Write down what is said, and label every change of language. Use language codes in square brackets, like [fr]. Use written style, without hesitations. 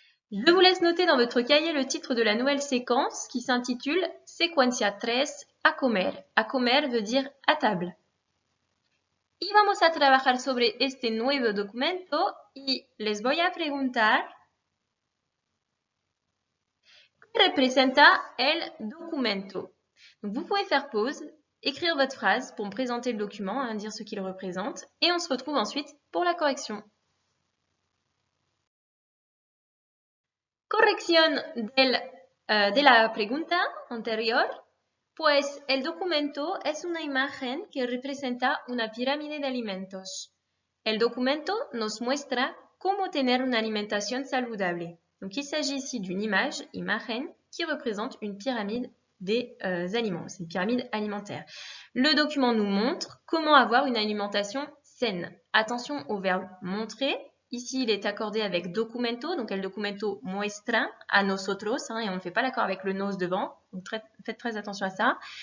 [fr] Je vous laisse noter dans votre cahier le titre de la nouvelle séquence qui s'intitule [es] Secuencia 3 a comer. A comer [fr] veut dire à table. [es] Y vamos a trabajar sobre este nuevo documento y les voy a preguntar ¿qué representa el documento? [fr] Donc vous pouvez faire pause, écrire votre phrase pour me présenter le document, dire ce qu'il représente, et on se retrouve ensuite pour la correction. [es] Corrección de la pregunta anterior. Pues el documento es una imagen que representa una pirámide de alimentos. El documento nos muestra cómo tener una alimentación saludable. [fr] Donc il s'agit ici d'une image, imagen, qui représente une pyramide des aliments. C'est une pyramide alimentaire. Le document nous montre comment avoir une alimentation saine. Attention au verbe montrer. Ici, il est accordé avec documento, donc [es] el documento muestra a nosotros, [fr] et on ne fait pas l'accord avec le nos devant, donc faites très attention à ça.